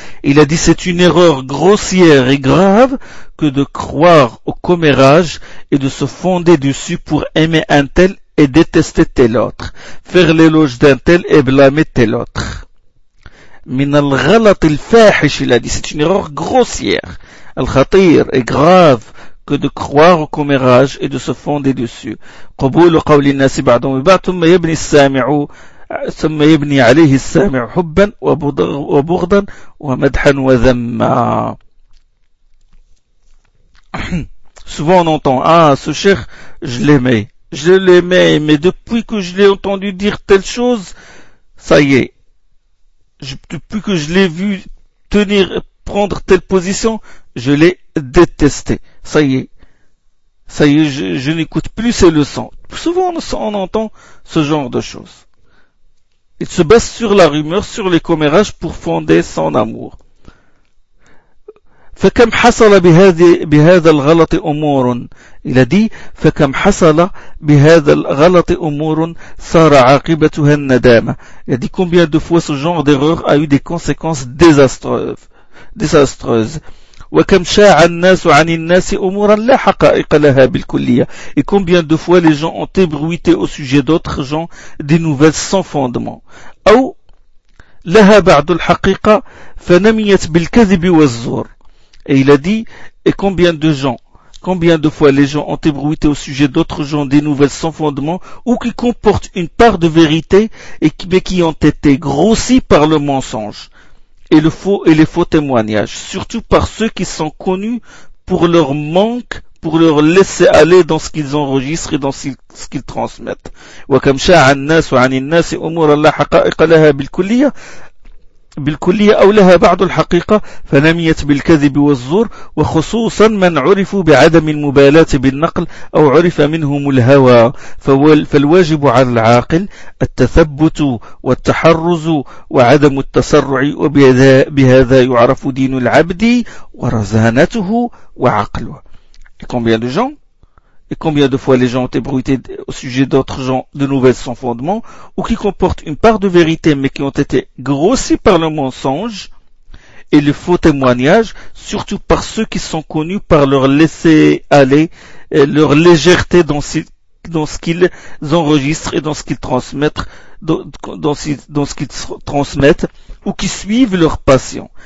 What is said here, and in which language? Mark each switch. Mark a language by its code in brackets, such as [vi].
[fr] Il a dit c'est une erreur grossière et grave que de croire au commérage et de se fonder dessus pour aimer un tel et détester tel autre, faire l'éloge d'un tel et blâmer tel autre. [ar] من الغلط الفاحش, [fr] il a dit c'est une erreur grossière, [ar] الخطير, [fr] et grave que de croire au commérage et de se fonder dessus. [ar] قبول قول الناس بعض ما بعض ثم يبني السامع ثم يبني عليه السامع حبا وبغضا ومدحا وذما. [fr] Souvent on entend, ah ce cheikh je l'aimais, mais depuis que je l'ai entendu dire telle chose, ça y est, depuis que je l'ai vu tenir, prendre telle position, je l'ai détesté. Ça y est, je n'écoute plus ses leçons. Souvent on entend ce genre de choses. Il se base sur la rumeur, sur les commérages pour fonder son amour. [ar] فكم حصل بهذا الغلط أمور. [fr] Il a dit [ar] فكم حصل بهذا الغلط أمور صار عاقبتها الندامة. [fr] Il a dit combien de fois ce genre d'erreur a eu des conséquences désastreuses. [ar] وكم شاع الناس عن الناس أمورا لا حقائق لها بالكلية. [fr] Et combien de fois les gens ont ébruité au sujet d'autres gens des nouvelles sans fondement. [ar] أو لها بعض الحقيقة فنميت بالكذب والزور. [fr] Et il a dit, et combien de fois les gens ont ébruité au sujet d'autres gens des nouvelles sans fondement ou qui comportent une part de vérité mais qui ont été grossis par le mensonge et le faux et les faux témoignages, surtout par ceux qui sont connus pour leur manque, pour leur laisser aller dans ce qu'ils enregistrent et dans ce qu'ils transmettent. [ar] وَكَمْ شَاعَ النَّاسُ عَنِ النَّاسِ أُمُورَ اللَّهَ حَقَائِقَ لَهَا بِالْكُلِّيَّةِ بالكلية أو لها بعض الحقيقة فنميت بالكذب والزور وخصوصا من عرفوا بعدم المبالاة بالنقل أو عرف منهم الهوى فالواجب على العاقل التثبت والتحرز وعدم التسرع وبهذا يعرف دين العبد ورزانته وعقله. [fr] Et combien de gens et combien de fois les gens ont ébruité au sujet d'autres gens de nouvelles sans fondement, ou qui comportent une part de vérité mais qui ont été grossis par le mensonge et le faux témoignage, surtout par ceux qui sont connus par leur laisser aller, leur légèreté dans ce qu'ils enregistrent et dans ce qu'ils transmettent, ou qui suivent leur passion.